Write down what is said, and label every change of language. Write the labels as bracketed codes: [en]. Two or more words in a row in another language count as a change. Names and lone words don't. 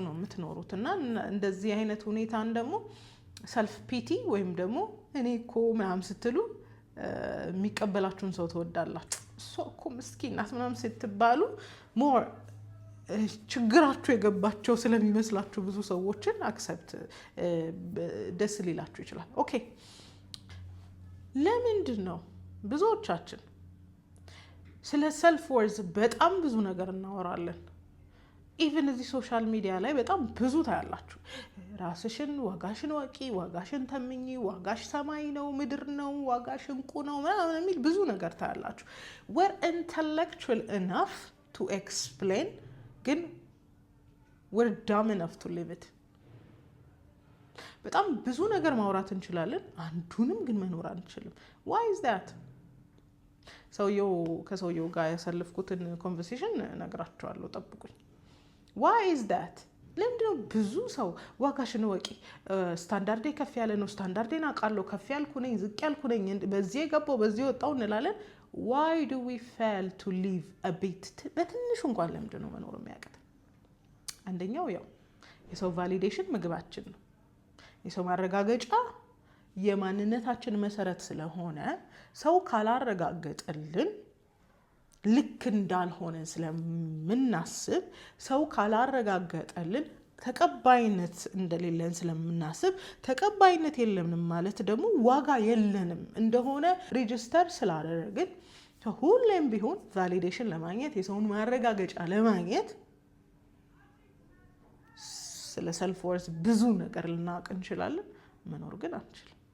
[am] ነው የምትኖሩት እና እንደዚህ አይነት ሁኔታን ደግሞ [en] self pity [am] ወይም ደግሞ እኔ እኮ ምናምን ስትሉ የሚቀበላችሁን ሰው ትወዳላችሁ። እሷ እኮ ምስኪን ናት ምናምን ስትባሉ ሞር ችግራችሁ የገባቸው ስለሚመስላችሁ ብዙ ሰዎችን አክሰፕት ደስ ሊላችሁ ይችላል። ኦኬ ለምንድን ነው ብዙዎቻችን ስለ [en] self worth [am] በጣም ብዙ ነገር እናወራለን? ኢቨን እዚህ [en] social media [am] ላይ በጣም ብዙ ታያላችሁ። ራስሽን ዋጋሽን ወቂ፣ ዋጋሽን ተምኚ፣ ዋጋሽ ሰማይ ነው ምድር ነው፣ ዋጋሽ እንቁ ነው ምናምን የሚል ብዙ ነገር ታያላችሁ። [en] we're intellectual enough to explain [am] ግን [en] we're dumb enough to live it። [am] በጣም ብዙ ነገር ማውራት እንችላለን፣ አንዱንም ግን መኖር አንችልም። [en] why is that? [am] ከሰውየው ጋር ያሳለፍኩትን ኮንቨርሴሽን ነግራችኋለሁ፣ ጠብቁኝ። [en] why is that? [am] ለምንድነው ብዙ ሰው ዋጋሽን ወቂ፣ ስታንዳርዴ ከፍ ያለ ነው፣ ስታንዳርዴን አውቃለሁ፣ ከፍ ያልኩ ነኝ፣ ዝቅ ያልኩ ነኝ፣ በዚህ የገባው በዚህ ወጣው እንላለን። [en] why do we fail to live a bit? [am] በትንሹ እንኳን ለምንድነው መኖር የሚያቅት? አንደኛው የሰው ቫሊዴሽን ምግባችን ነው። የሰው ማረጋገጫ የማንነታችን መሰረት ስለሆነ ሰው ካላረጋገጠልን ልክ እንዳልሆነ ስለምናስብ፣ ሰው ካላረጋገጠልን ተቀባይነት እንደሌለን ስለምናስብ፣ ተቀባይነት የለንም ማለት ደግሞ ዋጋ የለንም እንደሆነ ሬጅስተር ስላደረግን ሁሌም ቢሆን ቫሊዴሽን ለማግኘት የሰውን ማረጋገጫ ለማግኘት ስለ [en] self worth [am] ብዙ ነገር ልናውቅ እንችላለን፣ መኖር ግን አንችልም።